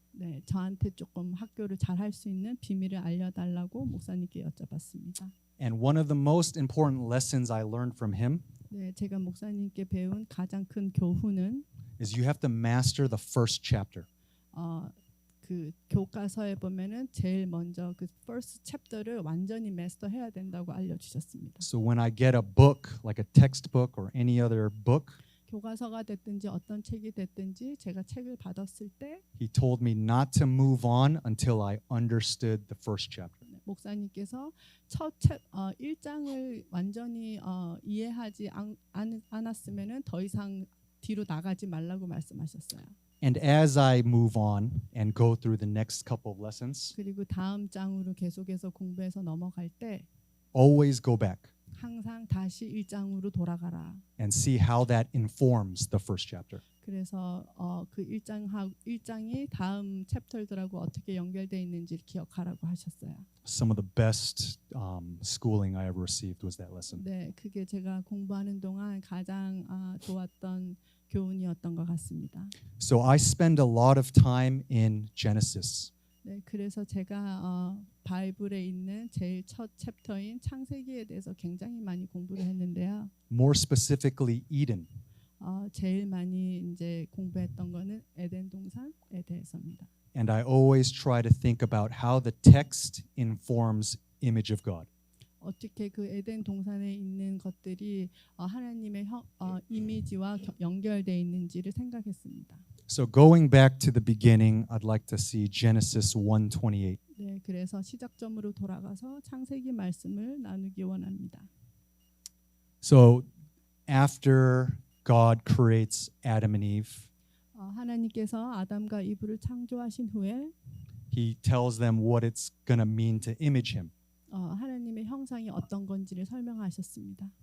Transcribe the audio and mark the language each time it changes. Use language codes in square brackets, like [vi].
[ko] 네, 저한테 조금 학교를 잘할 수 있는 비밀을 알려달라고 목사님께 여쭤봤습니다. [en] And one of the most important lessons I learned from him [ko] 네, 제가 목사님께 배운 가장 큰 교훈은 [en] is you have to master the first chapter. [ko] 그 교과서에 보면은 제일 먼저 그 [en] first chapter [ko] 를 완전히 마스터해야 된다고 알려주셨습니다. [en] So when I get a book, like a textbook or any other book, [ko] 교과서가 됐든지 어떤 책이 됐든지 제가 책을 받았을 때 [en] he told me not to move on until I understood the first chapter. [ko] 목사님께서 첫 1장을 완전히 이해하지 않았으면은 더 이상 뒤로 나가지 말라고 말씀하셨어요. [en] And as I move on and go through the next couple of lessons, [ko] 그리고 다음 장으로 계속해서 공부해서 넘어갈 때 [en] always go back [ko] 항상 다시 1장으로 돌아가라. [en] and see how that informs the first chapter. [ko] 그래서 그 1장이 다음 챕터들하고 어떻게 연결되어 있는지를 기억하라고 하셨어요. [en] Some of the best schooling I ever received was that lesson. [ko] 네, 그게 제가 공부하는 동안 가장 좋았던 교훈이었던 것 같습니다. [en] So I spend a lot of time in Genesis. [ko] 네, 그래서 제가 바이블에 있는 제일 첫 챕터인 창세기에 대해서 굉장히 많이 공부를 했는데요. [en] More specifically, Eden. [ko] 제일 많이 이제 공부했던 거는 에덴 동산에 대해서입니다. [en] And I always try to think about how the text informs image of God. [ko] 어떻게 그 에덴 동산에 있는 것들이 하나님의 이미지와 연결되어 있는지를 생각했습니다. [en] So going back to the beginning, I'd like to see Genesis 1:28. [ko] 네, 그래서 시작점으로 돌아가서 창세기 말씀을 나누기 원합니다. [en] So after God creates Adam and Eve, [ko] 하나님께서 아담과 이브를 창조하신 후에 [en] he tells them what it's going to mean to image him. [ko] 하나님의 형상이 어떤 건지를 설명하셨습니다.